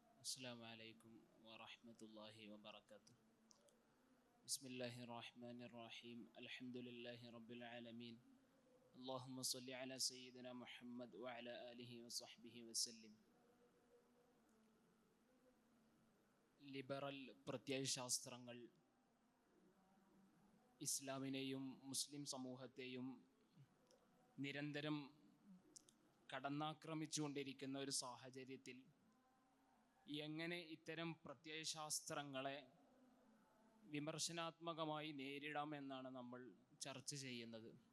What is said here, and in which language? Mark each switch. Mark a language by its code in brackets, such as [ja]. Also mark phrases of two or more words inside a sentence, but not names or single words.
[ar] السلام عليكم ورحمة الله وبركاته. بسم الله الرحمن الرحيم. الحمد لله رب العالمين. اللهم صل على سيدنا محمد وعلى آله وصحبه وسلم. [ml] ലിബറൽ പ്രത്യയശാസ്ത്രങ്ങൾ ഇസ്ലാമിനെയും മുസ്ലിം സമൂഹത്തെയും നിരന്തരം കടന്നാക്രമിച്ചുകൊണ്ടിരിക്കുന്ന ഒരു സാഹചര്യത്തിൽ എങ്ങനെ ഇത്തരം പ്രത്യയശാസ്ത്രങ്ങളെ വിമർശനാത്മകമായി നേരിടാമെന്നാണ് നമ്മൾ ചർച്ച ചെയ്യുന്നത്.